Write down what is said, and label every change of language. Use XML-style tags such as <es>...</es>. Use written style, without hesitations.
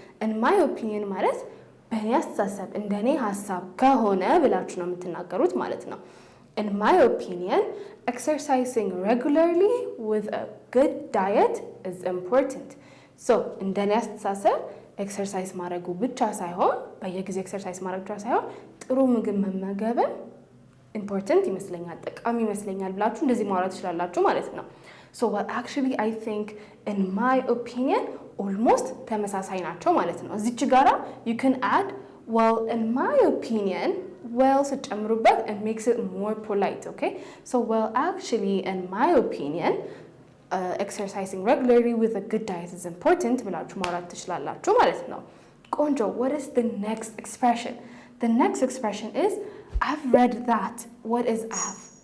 <en>in my opinion</en> <am>ማለት በእኔ አስተሳሰብ እንደኔ ሀሳብ ከሆነ ብላችሁ ነው የምትናገሩት ማለት ነው።</am> <en>in my opinion exercising regularly with a good diet is important.</en> <am>so እንደኔ አስተሳሰብ ኤክሰርሳይዝ ማድረጉ ብቻ ሳይሆን በየጊዜው ኤክሰርሳይዝ ማድረግ ብቻ ሳይሆን ጥሩ ምግብ መመገብም ኢምፖርታንት ይመስለኛል፣ ጠቃሚ ይመስለኛል ብላችሁ እንደዚህ ማውራት ትችላላችሁ ማለት ነው።</am> <en>so well actually I think in my opinion almost</en> <am>ተመሳሳይ ናቸው ማለት ነው። እዚች ጋራ</am> <en>you can add well in my opinion well</en> <am>ስትጨምሩበት</am> <en>it makes it more polite. okay so well actually in my opinion exercising regularly with a good diet is important</en> <am>ብላችሁ ማውራት ትችላላችሁ ማለት ነው። ቆንጆ</am> <en>what is the next expression? the next expression is I've read that. What is have?</en>